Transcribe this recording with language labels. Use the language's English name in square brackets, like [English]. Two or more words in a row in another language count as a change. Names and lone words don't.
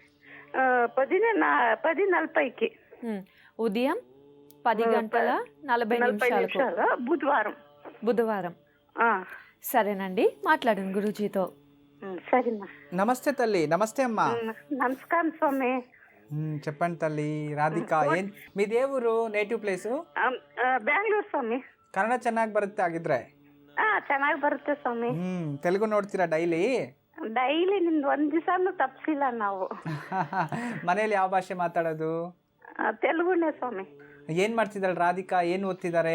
[Telugu] 10:40కి, ఉదయం 10:40 బుధవారం. సరేనండి, మాట్లాడండి గురూజీతో. సరేమ్మా. నమస్తే తల్లి. నమస్తే అమ్మా. నమస్కారం స్వామి. చెప్పండి తల్లి. [Kannada] ರಾಧಿಕಾ, ಏನ್ మీదే ಊರು? [English] native place? [Kannada] ಬೆಂಗಳೂರು ಸ್ವಾಮಿ. ಕನ್ನಡ ಚೆನ್ನಾಗಿ ಬರುತ್ತೆ ಆಗಿದ್ರೆ? ಚೆನ್ನಾಗಿ ಬರುತ್ತೆ ಸ್ವಾಮಿ. ತೆಲುಗು ನೋಡ್ತೀರಾ ಡೈಲಿ? ಡೈಲಿ ನಿಮ್ದು ಒಂದ್ ದಿವಸನೂ ತಪ್ಪಿಸಿಲ್ಲ ನಾವು. ಮನೇಲಿ ಯಾವ ಭಾಷೆ ಮಾತಾಡೋದು? ತೆಲುಗುನೇ ಸ್ವಾಮಿ. ಏನ್ ಮಾಡ್ತಿದ್ದಾಳೆ ರಾಧಿಕಾ? ಏನ್ ಓದ್ತಿದ್ದಾರೆ?